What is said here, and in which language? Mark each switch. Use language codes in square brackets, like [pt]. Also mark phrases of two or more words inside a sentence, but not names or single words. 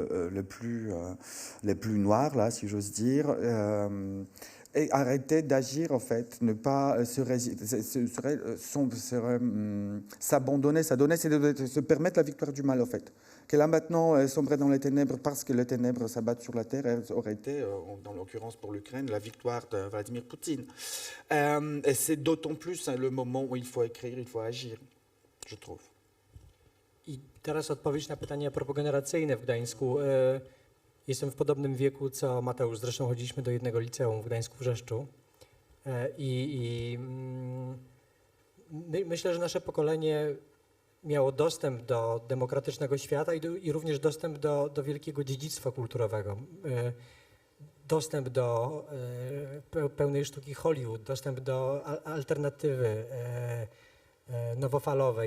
[fr] les plus noires, là, si j'ose dire, et arrêter d'agir, en fait, ne pas s'abandonner, c'est de se permettre la victoire du mal, en fait. Que là, maintenant, sombrer dans les ténèbres parce que les ténèbres s'abattent sur la terre aurait été, dans l'occurrence pour l'Ukraine, la victoire de Vladimir Poutine. Et c'est d'autant plus le moment où il faut écrire, il faut agir, je trouve. [pl] I teraz odpowiedź na pytanie propogeneracyjne w Gdańsku. Jestem w podobnym wieku co Mateusz, zresztą chodziliśmy do jednego liceum w Gdańsku-Wrzeszczu myślę, że nasze pokolenie miało dostęp do demokratycznego świata i również dostęp do wielkiego dziedzictwa kulturowego, dostęp do pełnej sztuki Hollywood, dostęp do alternatywy nowofalowej.